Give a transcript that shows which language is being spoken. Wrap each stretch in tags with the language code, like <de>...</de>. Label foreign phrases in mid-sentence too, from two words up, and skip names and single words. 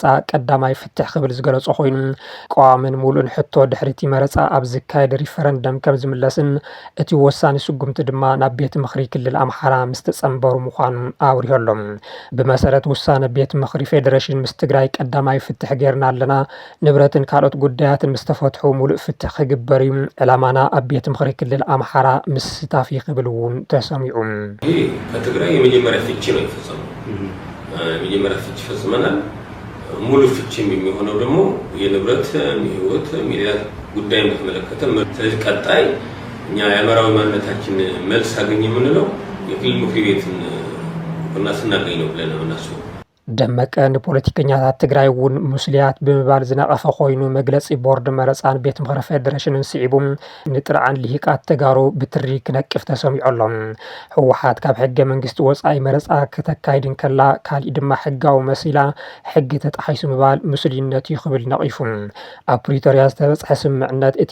<ti>ቀዳማይ ፍትሕ ክብል ዝገለጾ ኮይኑ ቀዋምን ሙሉእን ሕቶ ድሕሪቲ መረፃ ኣብ ዝካየድ ሪፈረንደም ከም ዝምለስን እቲ ወሳኒ ስጉምቲ ድማ ናብ ቤት ምክሪ ክልል ኣምሓራ ምስ ተጸንበሩ ምዃኑ ኣውሪሁ ኣሎ። ብመሰረት ውሳነ ቤት ምክሪ ፌደሬሽን ምስ ትግራይ ቀዳማይ ፍትሕ ጌርና ኣለና ንብረትን ካልኦት ጉዳያትን ምስ ተፈትሑ ሙሉእ ፍትሕ ክግበር እዩ ዕላማና ኣብ ቤት ምክሪ ክልል ኣምሓራ ምስ ስታፍ ክብል እውን ተሰሚዑ።</ti> <am>ይህ ከትግራይ የመጀመሪያ ፍቺ ነው የፈጸመው። የመጀመሪያ ፍቺ ፈጽመናል። ሙሉ ፍቺ የሚሆነው ደግሞ የንብረት የህይወት የሌላ ጉዳይ በተመለከተ ስለዚህ ቀጣይ እኛ የአማራዊ ማንነታችን መልስ አገኘ የምንለው የክልል ምክር ቤትን እና ስናገኝ ነው ብለን ነው እናስበው።</am> <ti>ደመቀ ንፖለቲከኛታት ትግራይ እውን ሙስልያት ብምባል ዝነቐፈ ኮይኑ መግለፂ ቦርድ መረፃን ቤት ምክሪ ፌደሬሽንን ስዒቡ ንጥርዓን ልሂቃት ተጋሩ ብትሪ ክነቅፍ ተሰሚዑ ኣሎ። ህወሓት ካብ ሕገ መንግስቲ ወፃኢ መረፃ ከተካይድን ከላ ካሊእ ድማ ሕጋዊ መሲላ ሕጊ ተጣሒሱ ምባል ሙስሊነት እዩ ክብል ነቒፉ። ኣብ ፕሪቶርያ ዝተበፅሐ ስምምዕነት እቲ</ti>